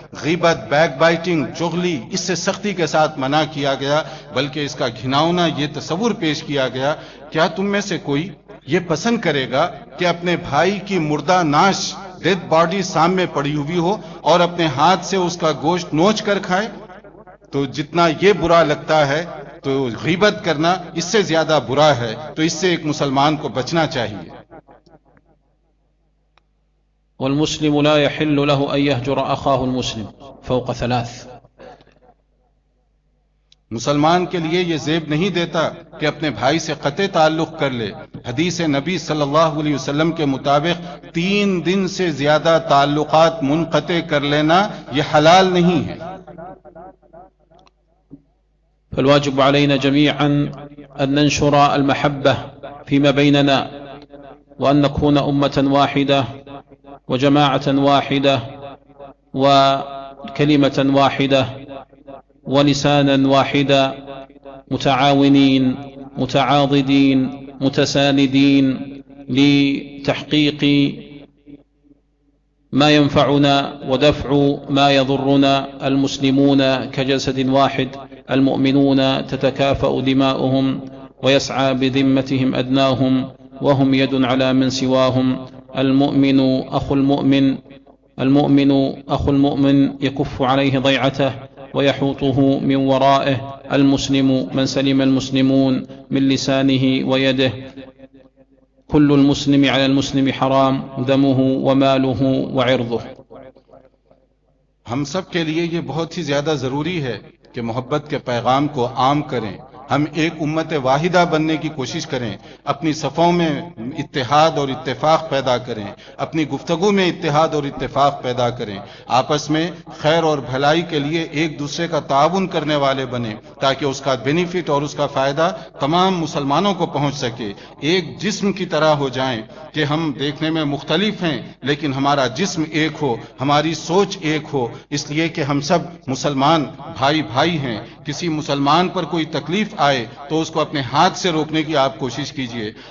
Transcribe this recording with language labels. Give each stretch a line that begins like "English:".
Urdu: غیبت, back biting, چغلی, اس سے سختی کے ساتھ منع کیا گیا, بلکہ اس کا گھناؤنا یہ تصور پیش کیا گیا, کیا تم میں سے کوئی یہ پسند کرے گا کہ اپنے بھائی کی مردہ ناش ڈیڈ باڈی سامنے پڑی ہوئی ہو اور اپنے ہاتھ سے اس کا گوشت نوچ کر کھائے تو جتنا یہ برا لگتا ہے تو غیبت کرنا اس سے زیادہ برا ہے تو اس سے ایک مسلمان کو بچنا چاہیے
Arabic: والمسلم لا يحل له ان يهجر اخاه المسلم فوق ثلاث
Urdu: مسلمان کے لیے یہ زیب نہیں دیتا کہ اپنے بھائی سے قطع تعلق کر لے حدیث نبی صلی اللہ علیہ وسلم کے مطابق تین دن سے زیادہ تعلقات منقطع کر لینا یہ حلال نہیں ہے
Arabic: فالواجب علينا جميعا ان ننشر المحبه فيما بيننا وان نكون امه واحده وجماعه واحده وكلمه واحده ولسانا واحدا متعاونين متعاضدين متساندين لتحقيق ما ينفعنا ودفع ما يضرنا المسلمون كجسد واحد المؤمنون تتكافأ دماؤهم ويسعى بذمتهم أدناهم وهم يد على من سواهم المؤمن أخو المؤمن المؤمن أخو المؤمن يكف عليه ضيعته ويحوطه من ورائه المسلم من سلم المسلمون من لسانه ويده كل المسلم على المسلم حرام دمه وماله وعرضه
Urdu: ہم سب کے لیے یہ بہت ہی زیادہ ضروری ہے کہ محبت کے پیغام کو عام کریں ہم ایک امت واحدہ بننے کی کوشش کریں اپنی صفوں میں اتحاد اور اتفاق پیدا کریں اپنی گفتگو میں اتحاد اور اتفاق پیدا کریں آپس میں خیر اور بھلائی کے لیے ایک دوسرے کا تعاون کرنے والے بنیں تاکہ اس کا بینیفٹ اور اس کا فائدہ تمام مسلمانوں کو پہنچ سکے ایک جسم کی طرح ہو جائیں کہ ہم دیکھنے میں مختلف ہیں لیکن ہمارا جسم ایک ہو ہماری سوچ ایک ہو اس لیے کہ ہم سب مسلمان بھائی بھائی ہیں کسی مسلمان پر کوئی تکلیف آئے تو اس کو اپنے ہاتھ سے روکنے کی آپ کوشش کیجئے